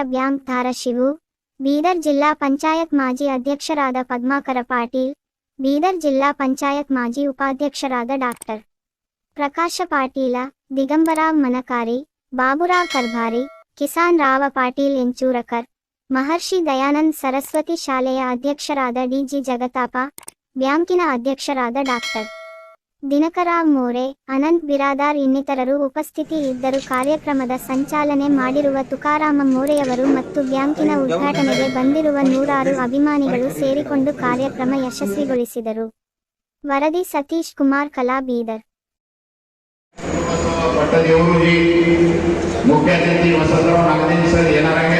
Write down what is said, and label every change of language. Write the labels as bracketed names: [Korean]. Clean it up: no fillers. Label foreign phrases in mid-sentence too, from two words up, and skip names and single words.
[Kannada] ಬ್ಯಾಂಕ್ ಧಾರಾಶಿವು, ಬೀದರ್ ಜಿಲ್ಲಾ ಪಂಚಾಯತ್ ಮಾಜಿ ಅಧ್ಯಕ್ಷರಾದ ಪದ್ಮಾಕರ ಪಾಟೀಲ್, ಬೀದರ್ ಜಿಲ್ಲಾ ಪಂಚಾಯತ್ ಮಾಜಿ ಉಪಾಧ್ಯಕ್ಷರಾದ ಡಾಕ್ಟರ್ ಪ್ರಕಾಶ ಪಾಟೀಲ, ದಿಗಂಬರಾವ್ ಮನಕಾರಿ, ಬಾಬುರಾವ್ ಕರ್ಭಾರಿ, ಕಿಸಾನ್ ರಾವ ಪಾಟೀಲ್ ಎಂಚೂರಕರ್, ಮಹರ್ಷಿ ದಯಾನಂದ್ ಸರಸ್ವತಿ ಶಾಲೆಯ ಅಧ್ಯಕ್ಷರಾದ ಡಿಜಿ ಜಗತಾಪ, ಬ್ಯಾಂಕಿನ ಅಧ್ಯಕ್ಷರಾದ ಡಾಕ್ಟರ್ ದಿನಕರಾವ್ ಮೋರೆ, ಅನಂತ್ ಬಿರಾದಾರ್ ಇನ್ನಿತರರು ಉಪಸ್ಥಿತಿ ಇದ್ದರು. ಕಾರ್ಯಕ್ರಮದ ಸಂಚಾಲನೆ ಮಾಡಿರುವ ತುಕಾರಾಮ ಮೋರೆಯವರು ಮತ್ತು ಬ್ಯಾಂಕಿನ ಉದ್ಘಾಟನೆಗೆ ಬಂದಿರುವ ನೂರಾರು ಅಭಿಮಾನಿಗಳು ಸೇರಿಕೊಂಡು ಕಾರ್ಯಕ್ರಮ ಯಶಸ್ವಿಗೊಳಿಸಿದರು. ವರದಿ ಸತೀಶ್ ಕುಮಾರ್, ಕಲಾ, ಬೀದರ್. [Marathi] पट्टदेवरूजी मुख्य अतिथी वसंतराव नागदे सर येणार आहेत.